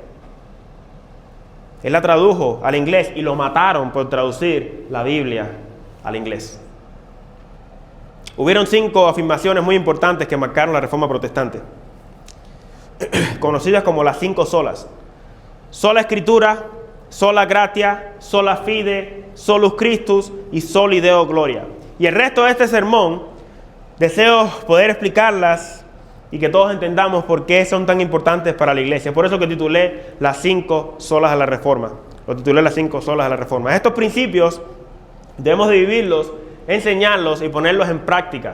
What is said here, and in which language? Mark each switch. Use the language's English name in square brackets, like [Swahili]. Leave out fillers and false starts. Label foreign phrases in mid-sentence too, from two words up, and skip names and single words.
[Spanish] Él la tradujo al inglés y lo mataron por traducir la Biblia al inglés. Hubieron 5 afirmaciones muy importantes que marcaron la Reforma Protestante, conocidas como las 5 solas. Sola Escritura, [Latin] sola gratia, sola fide, solus Christus y soli Deo gloria. [Spanish] Y el resto de este sermón, deseo poder explicarlas y que todos entendamos por qué son tan importantes para la iglesia. Por eso que titulé las 5 solas de la Reforma. Lo titulé las 5 solas de la Reforma. Estos principios debemos de vivirlos, enseñarlos y ponerlos en práctica.